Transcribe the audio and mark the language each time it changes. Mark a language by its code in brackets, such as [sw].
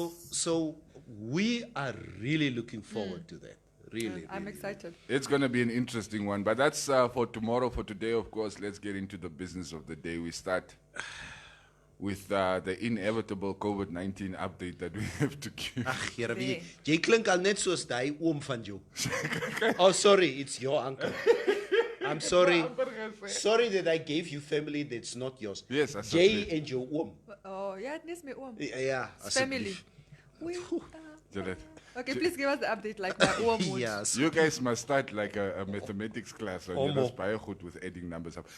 [en] So we are really looking forward to that. Really, I'm excited. It's going to be an interesting one, but that's for tomorrow. For today, of course, let's get into the business of the day. We start with the inevitable COVID-19 update that we have to give. [af] Jy klink al net soos daai oom van jou. [en] Oh, sorry, it's your uncle. I'm sorry. Sorry that I gave you family that's not yours. Yes, that's Jay and your oom. Oh, yeah, it needs me oom. Yeah, It's family. Jared. Okay, please give us the update like my oom would. Yes. You guys must start like a mathematics class and you're just good with adding numbers up.